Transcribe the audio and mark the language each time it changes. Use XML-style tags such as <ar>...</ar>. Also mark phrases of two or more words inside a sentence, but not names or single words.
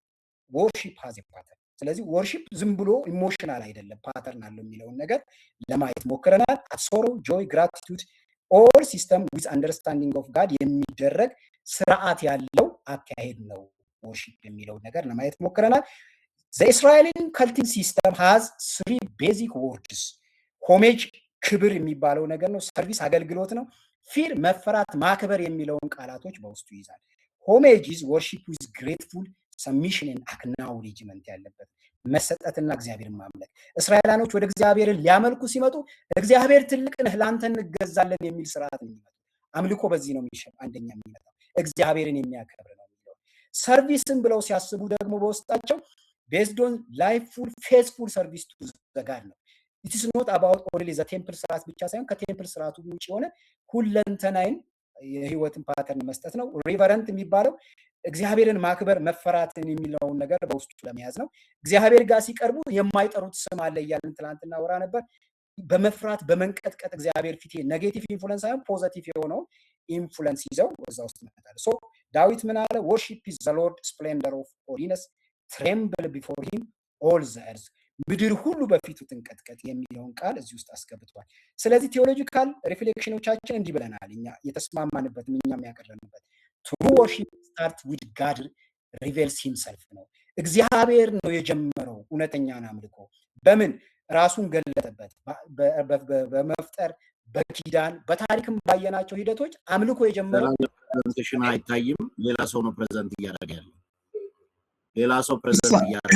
<en>Worship has a pattern።</en> <am>ስለዚህ ወርሺፕ ዝም ብሎ ኢሞሽናል አይደለም ፓተርን አለው የሚለውን ነገር ለማየት ሞክረናል።</am> <en>Sorrow joy gratitude all system with understanding of God</en> <am>የሚደረግ ስርዓት ያለው አካሄድ ነው ወርሺፕ የሚለው ነገር ለማየት ሞክረናል።</am> <en>the Israeli cultic system has three basic words</en> <am>ሆሜጅ ክብር የሚባለው ነገር ነው። ሰርቪስ አገልግሎት ነው። ፊር መፈራት ማክበር የሚለውን ቃላቶች በውስጡ ይዛል። ሆሜጅ</am> <en>is worship with grateful submission and acknowledgement</en> <am>ያለበት መሰጠትና እግዚአብሔርን ማምለክ። እስራኤላኖች ወደ እግዚአብሔር ሊያመልኩ ሲመጡ እግዚአብሔር ትልቅ ነህ ላንተ እንገዛለን የሚል ስርዓት ነው የሚመጣው። አምልኮ በዚህ ነው የሚሸም አንደኛ የሚመጣው እግዚአብሔርን የሚያከብር ነው የሚለው። ሰርቪስን ብለው ሲያስቡ ደግሞ በውስጣቸው</am> <en>based on lifeful faithful service to the God</en> <am>ነው።</am> <en>it is not about only the temple</en> <am>ስርዓት ብቻ ሳይሆን ከቴምፕል ስርዓቱ ውጪ የሆነ ሁለንተናይን የህይወትን ፓተርን መስጠት ነው። ሪቨረንት የሚባለው እግዚአብሔርን ማክበር መፈራትን የሚለውን ነገር በውስጡ ለመያዝ ነው። እግዚአብሔር ጋር ሲቀርቡ የማይጠሩት ስም አለ እያልን ትናንትና ወራ ነበር። በመፍራት በመንቀጥቀጥ እግዚአብሔር ፊት</am> <en>negative influence</en> <am>ሳይሆን ፖዚቲቭ የሆነው ኢንፍሉዌንስ ይዘው እዛ ውስጥ መጣለ። ሶ ዳዊት ምን አለ?</am> <en>worship is the Lord splendor of holiness tremble before him all the earth</en> <am>ምድር ሁሉ በፊቱ ትንቀጥቀጥ የሚለውን ቃል እዚህ ውስጥ አስገብቷል። ስለዚህ ቴዎሎጂካል ሪፍሌክሽኖቻችን እንዲህ ብለናል። እኛ የተስማማንበት እኛም ያቀረብንበት</am> <en>true worship start with God reveals himself</en> <am>ነው። እግዚአብሔር ነው የጀመረው እውነተኛን አምልኮ በምን ራሱን ገለጠበት በመፍጠር በኪዳን በታሪክም ባየናቸው ሂደቶች አምልኮ የጀመረው ፕሬዘንቴሽን አይታይም። ሌላ ሰው ነው ፕሬዘንት እያደረገ ያለው። ሌላ ሰው ፕሬዘንት እያደረገ</am>